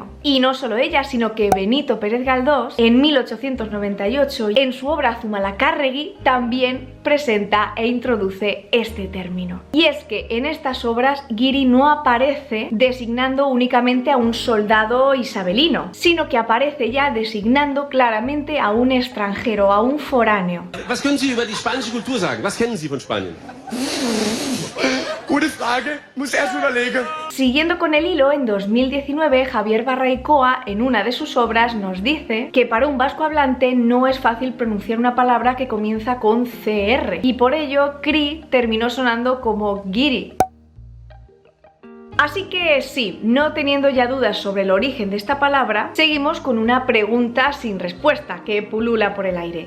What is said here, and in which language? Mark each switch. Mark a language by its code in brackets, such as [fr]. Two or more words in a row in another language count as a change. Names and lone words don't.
[es] Y no solo ella, sino que Benito Pérez Galdós, en 1898, en su obra Zumalacárregui, también presenta e introduce este término. Y es que en estas obras guiri no aparece designando únicamente a un soldado isabelino, sino que aparece ya designando claramente a un extranjero, a un foráneo. [de] Was können Sie über die spanische Kultur sagen? Was kennen Sie von Spanien? Gute Frage, muss erst überlegen. [es] Siguiendo con el hilo, en 2019 Javier Barraicoa, en una de sus obras, nos dice que para un vasco hablante no es fácil pronunciar una palabra que comienza con CR, y por ello cri terminó sonando como guiri. Así que sí, no teniendo ya dudas sobre el origen de esta palabra, seguimos con una pregunta sin respuesta que pulula por el aire.